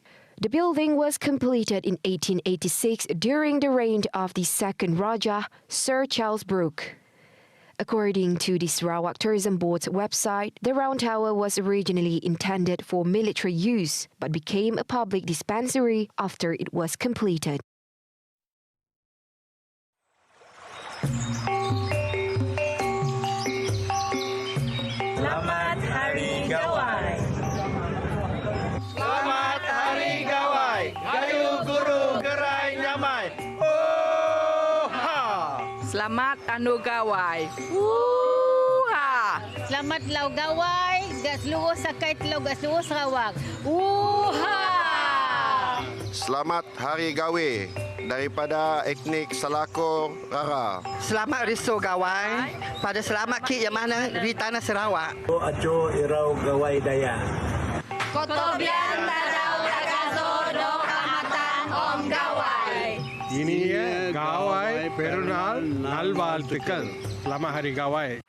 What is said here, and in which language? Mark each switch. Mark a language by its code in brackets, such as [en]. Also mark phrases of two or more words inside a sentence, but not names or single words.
[en] The building was completed in 1886 during the reign of the second Raja, Sir Charles Brooke. According to the Sarawak Tourism Board's website, the Round Tower was originally intended for military use but became a public dispensary after it was completed. [ms] Selamat Hari Gawai. Selamat Hari Gawai. [iba] Gayu guru gerai nyamai. [ms] Selamat Anu Gawai. Selamat Lau Gawai, gas seluruh sakai telau gas seluruh Sarawak. Selamat Hari Gawe daripada etnik Selakor Rara. Selamat Riso Gawai pada selamat kit yang mana di tanah Sarawak. [iba] Ajo Irau Gawai Daya. [dtp] Kotobian Tadau Takazo Do Kamatan Om Gawai. [ta] இனிய காவாய் பெருநாள் நல்வாழ்த்துக்கள். [ms] Selamat Hari Gawai.